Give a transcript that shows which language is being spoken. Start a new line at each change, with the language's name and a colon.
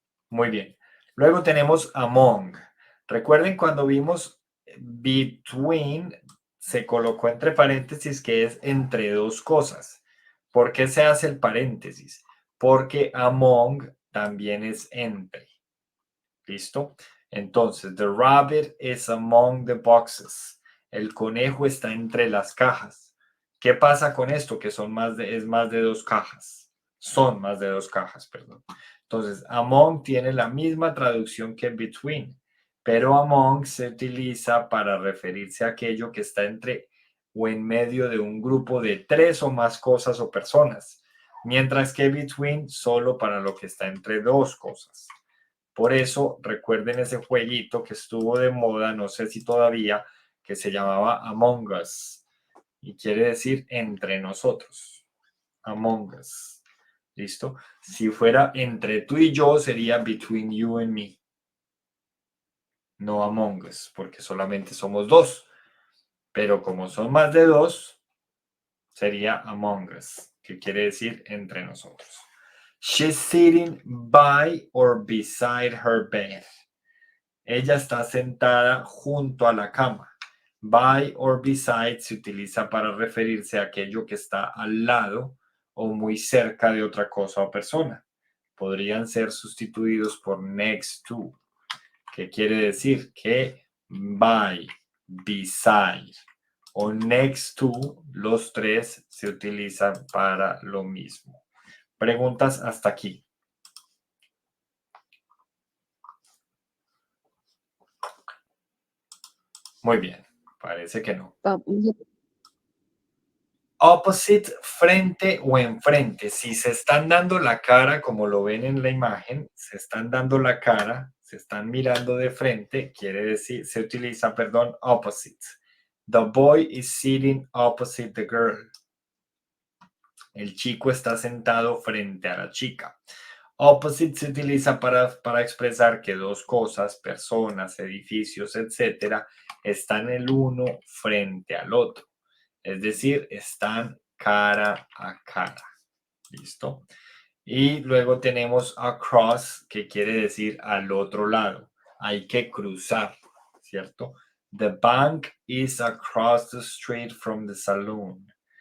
Spanish: Muy bien. Luego tenemos among. Recuerden cuando vimos between, se colocó entre paréntesis que es entre dos cosas. ¿Por qué se hace el paréntesis? Porque among también es entre. ¿Listo? Entonces,
English: the rabbit is among the boxes.
Spanish: El conejo está entre las cajas. ¿Qué pasa con esto? Que es más de dos cajas. Son más de dos cajas, perdón. Entonces, among tiene la misma traducción que between, pero among se utiliza para referirse a aquello que está entre o en medio de un grupo de tres o más cosas o personas, mientras que between solo para lo que está entre dos cosas. Por eso recuerden ese jueguito que estuvo de moda, no sé si todavía, que se llamaba Among Us y quiere decir entre nosotros. Among Us. ¿Listo? Si fuera entre tú y yo, sería
English: between you and me.
Spanish: No Among Us, porque solamente somos dos. Pero como son más de dos, sería Among Us, que quiere decir entre nosotros.
English: She's sitting by or beside her bed.
Spanish: Ella está sentada junto a la cama.
English: By or beside
Spanish: se utiliza para referirse a aquello que está al lado o muy cerca de otra cosa o persona. Podrían ser sustituidos por next to, que quiere decir que by, beside o next to, los tres se utilizan para lo mismo. Preguntas hasta aquí. Muy bien, parece que no. Opposite, frente o enfrente. Si se están dando la cara, como lo ven en la imagen, se están dando la cara, se están mirando de frente, quiere decir, se utiliza, perdón, opposite.
English: The boy is sitting opposite the girl.
Spanish: El chico está sentado frente a la chica. Opposite se utiliza para expresar que dos cosas, personas, edificios, etcétera, están el uno frente al otro. Es decir, están cara a cara. ¿Listo? Y luego tenemos across, que quiere decir al otro lado. Hay que cruzar, ¿cierto?
English: The bank is across the street from the saloon.